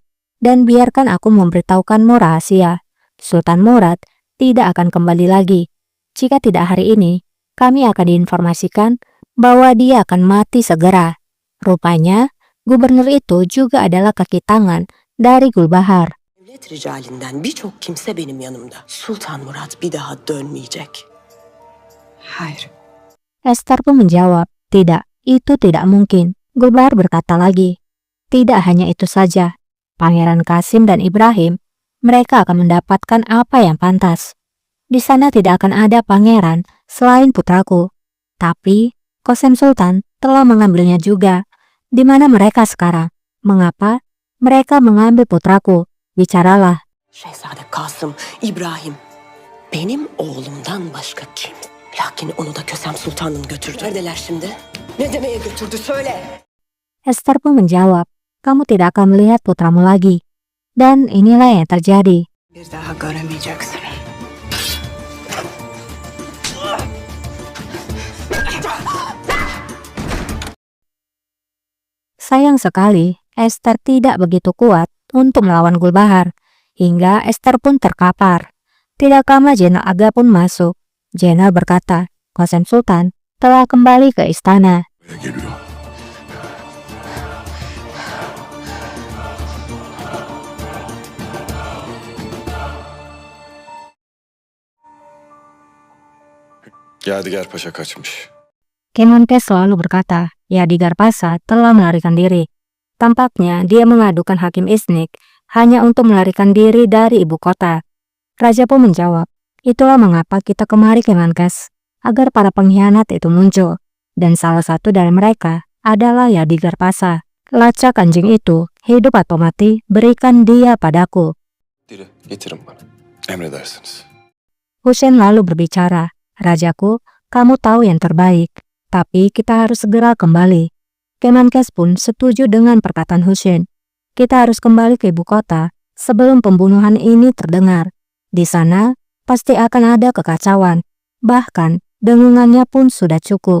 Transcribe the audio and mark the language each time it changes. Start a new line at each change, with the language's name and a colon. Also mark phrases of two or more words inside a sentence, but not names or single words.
Indonesian: Dan biarkan aku memberitahukanmu rahasia. Sultan Murad tidak akan kembali lagi. Jika tidak hari ini, kami akan diinformasikan bahwa dia akan mati segera. Rupanya, gubernur itu juga adalah kaki tangan dari Gulbahar.
Turkish: Devlet ricalinden birçok kimse benim yanımda. Sultan Murat bir daha dönmeyecek. Hayır.
Indonesian: Esther pun menjawab, tidak, itu tidak mungkin. Gulbahar berkata lagi, tidak hanya itu saja. Pangeran Qasim dan Ibrahim, mereka akan mendapatkan apa yang pantas. Di sana tidak akan ada pangeran selain putraku. Tapi, Qasim Sultan telah mengambilnya juga. Di mana mereka sekarang? Mengapa mereka mengambil putraku? Bicaralah.
Turkish: Şehzade Kasım, İbrahim. Benim oğlumdan başka kim? Lakin onu da Kösem Sultan'ın götürdü. Neredeler şimdi? Ne demeye götürdü söyle.
Indonesian: Esther pun menjawab, kamu tidak akan melihat putramu lagi. Dan inilah yang terjadi.
Turkish: Bir daha göremeyeceksin.
Indonesian: Sayang sekali, Esther tidak begitu kuat untuk melawan Gulbahar, hingga Esther pun terkapar. Tidak lama Jenderal Aga pun masuk. Jenderal berkata, Qasim Sultan telah kembali ke istana. Yadigar Paşa kaçmış. Kemenkes selalu berkata, Yadigar Pasha telah melarikan diri. Tampaknya dia mengadukan Hakim Isnik hanya untuk melarikan diri dari ibu kota. Raja pun menjawab, itulah mengapa kita kemari Kemenkes, agar para pengkhianat itu muncul. Dan salah satu dari mereka adalah Yadigar Pasha. Lacak anjing itu, hidup atau mati, berikan dia padaku.
Turkish: Diri, getirin bana. Emredersiniz.
Indonesian: Hussein lalu berbicara, Rajaku, kamu tahu yang terbaik. Tapi kita harus segera kembali. Kemenkes pun setuju dengan perkataan Hussein. Kita harus kembali ke ibu kota sebelum pembunuhan ini terdengar. Di sana pasti akan ada kekacauan. Bahkan dengungannya pun sudah cukup.